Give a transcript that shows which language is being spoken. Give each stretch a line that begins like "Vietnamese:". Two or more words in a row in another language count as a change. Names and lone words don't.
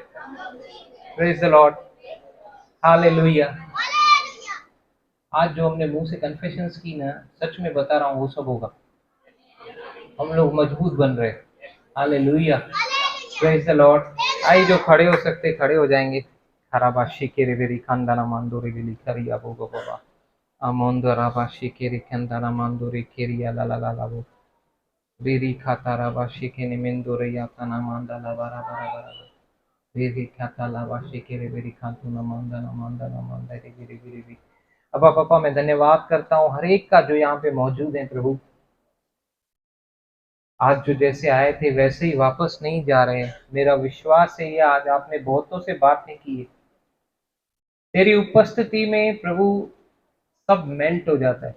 English: Praise the Lord, hallelujah.
Hindi: आज जो हमने मुंह से कन्फेशंस की ना, सच में बता रहा हूँ वो सब होगा। हम लोग मजबूत बन रहे। हालेलुया,
English: Praise the Lord.
Hindi: आई जो खड़े हो सकते खड़े हो जाएंगे। खराबाशी के रेवेरी खानदाना मांदोरी विली खरिया बोगो बाबा अमोंदो राबाशी के रे खानदाना मांदोरी केरिया ला ला ला ला वो बेरी खाता राबाशी के निमिंदो रिया काना मांदा ला बारा बारा बारा बेरी खाता लाबाशी के रेवेरी खातू ना मांदा ना मांदा ना मांदा रे गिरी गिरी गिरी। अबा पापा मैं धन्यवाद करता हूँ हर एक का जो यहाँ पे मौजूद है प्रभु। आज जो जैसे आए थे वैसे ही वापस नहीं जा रहे हैं। मेरा विश्वास है ये आज आपने बहुतों से बातें की है, तेरी उपस्थिति में प्रभु सब मेल्ट हो जाता है।